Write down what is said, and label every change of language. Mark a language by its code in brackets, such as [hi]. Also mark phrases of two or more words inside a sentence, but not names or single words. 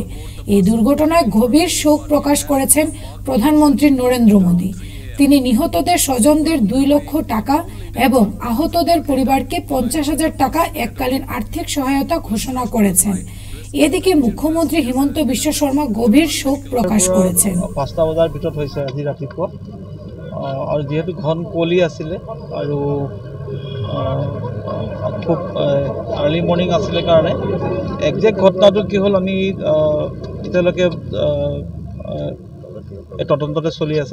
[bn] এই দুর্ঘটনায় গভীর শোক প্রকাশ করেছেন প্রধানমন্ত্রী নরেন্দ্র মোদী। তিনি নিহতদের স্বজনদের 2 লক্ষ টাকা এবং আহতদের পরিবারকে 50,000 টাকা এককালীন আর্থিক সহায়তা ঘোষণা করেছেন। এদিকে মুখ্যমন্ত্রী হিমন্ত বিশ্ব শর্মা গভীর শোক প্রকাশ করেছেন। [as] 5টা বজাৰ ভিতৰত হৈছে আজি ৰাতিপুৱা, আৰু যেহেতু ঘন কুঁৱলী আছিলে আৰু খুব [en] early morning [as] আছিলে কাৰণে একজেক্ট ঘটনাটো কি হ'ল আমি এতিয়ালৈকে তদন্ততে চলি আছে।